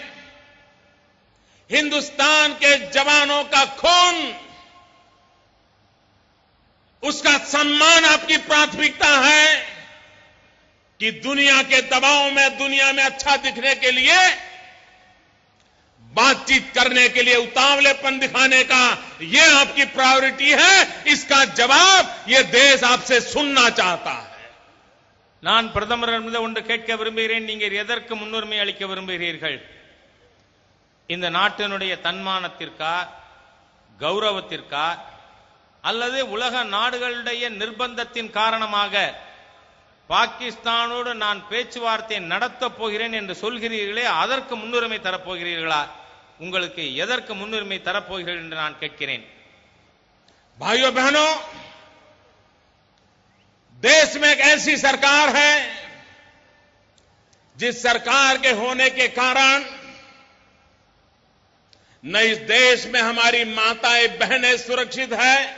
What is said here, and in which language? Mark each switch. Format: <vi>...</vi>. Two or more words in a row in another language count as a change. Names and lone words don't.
<hi>हिंदुस्तान के जवानों का खून, उसका सम्मान आपकी प्राथमिकता है कि दुनिया के दबाव में, दुनिया में अच्छा दिखने के लिए, बातचीत करने के लिए उतावलेपन दिखाने का ये आपकी प्रायोरिटी है? इसका जवाब ये देश आपसे सुनना चाहता है।</hi> <ta>நான் பிரதமரிடமிருந்து ஒன்று கேட்க விரும்புகிறேன். நீங்கள் எதற்கு முன்னுரிமை அளிக்க விரும்புகிறீர்கள்? இந்த நாட்டினுடைய தன்மானத்திற்கா, கௌரவத்திற்கா, அல்லது உலக நாடுகளுடைய நிர்பந்தத்தின் காரணமாக பாகிஸ்தானோடு நான் பேச்சுவார்த்தை நடத்தப் போகிறேன் என்று சொல்கிறீர்களே, அதற்கு முன்னுரிமை தரப்போகிறீர்களா? உங்களுக்கு எதற்கு முன்னுரிமை தரப்போகிறீர்கள் என்று நான் கேட்கிறேன்.</ta> <hi>भाइयों बहनों, देश में एक ऐसी सरकार है जिस सरकार के होने के कारण न इस देश में हमारी माताएं बहनें सुरक्षित है,</hi>